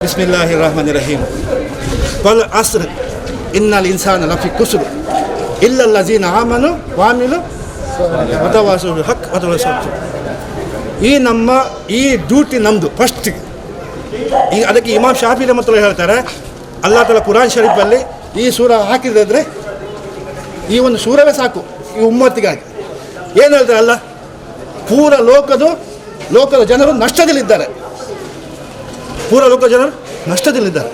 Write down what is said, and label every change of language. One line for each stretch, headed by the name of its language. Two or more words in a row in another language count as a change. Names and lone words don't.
Arabic: بسم الله الرحمن الرحيم والعصر إن الإنسان لفي خسر إلا الذين آمنوا وعملوا وتواصوا بالحق وتواصوا
Kannada: ಈ ನಮ್ಮ ಈ ಡ್ಯೂಟಿ ನಮ್ಮದು ಫಸ್ಟ್. ಈಗ ಅದಕ್ಕೆ ಇಮಾಮ್ ಶಾಫಿ ರಹಮತುಲ್ಲಾಹಿ ಹೇಳ್ತಾರೆ, ಅಲ್ಲಾಹ್ ತಾಲ ಕುರಾನ್ ಶರೀಫಲ್ಲಿ ಈ ಸೂರ ಹಾಕಿದ್ರೆ ಈ ಒಂದು ಸೂರವೇ ಸಾಕು ಈ ಉಮ್ಮತ್ತಿಗಾಗಿ. ಏನು ಹೇಳ್ತಾರೆ ಅಲ್ಲ, ಪೂರ ಲೋಕದ ಜನರು ನಷ್ಟದಲ್ಲಿದ್ದಾರೆ, ಪೂರ ಲೋಕದ ಜನರು ನಷ್ಟದಲ್ಲಿದ್ದಾರೆ.